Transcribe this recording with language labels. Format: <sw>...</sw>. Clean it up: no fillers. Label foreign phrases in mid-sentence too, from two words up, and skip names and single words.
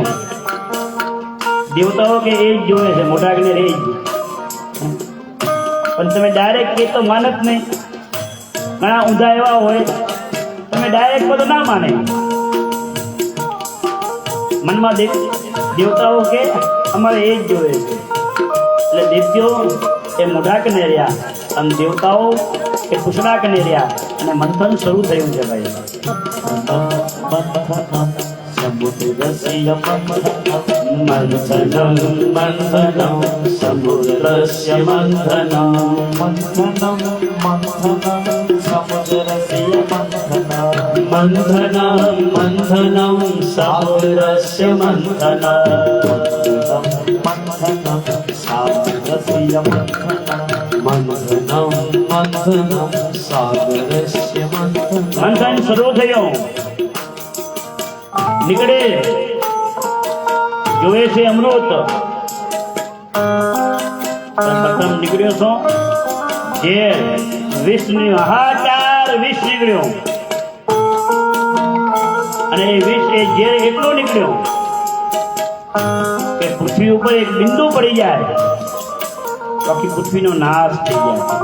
<gu>દેવતાઓ કે એ જ જોવે છે, મોઢા કને રહે જ, પણ તમે ડાયરેક્ટ કે તો માનત નહીં, ઘણા ઊંધા એવા હોય તમે ડાયરેક્ટ બધું ના માને, મનમાં દેવતાઓ કે અમારે એ જ જોવે છે, એટલે દૈત્યો એ મોઢા કને રહ્યા અને દેવતાઓ એ કુશળા કને રહ્યા અને મંથન શરૂ થયું છે ભાઈ।</gu> <sa>समुद्रस्य मंथनं मंथनं समुद्रस्य मंथनं मंथनं समुद्रस्य मंथनं मंथनं समुद्रस्य मंथनं सागरस्य मंथनं सागरस्य</sa> <gu>મંથન શરૂ થયું, નીકળે જોવે છે અમૃત, પ્રથમ નીકળ્યો છો જે વિષની હાહાકાર વિષ નીકળ્યો અને એ વિષ એ ઝેર એટલો નીકળ્યો કે પૃથ્વી ઉપર એક બિંદુ પડી જાય તો આખી પૃથ્વીનો નાશ થઈ જાય।</gu>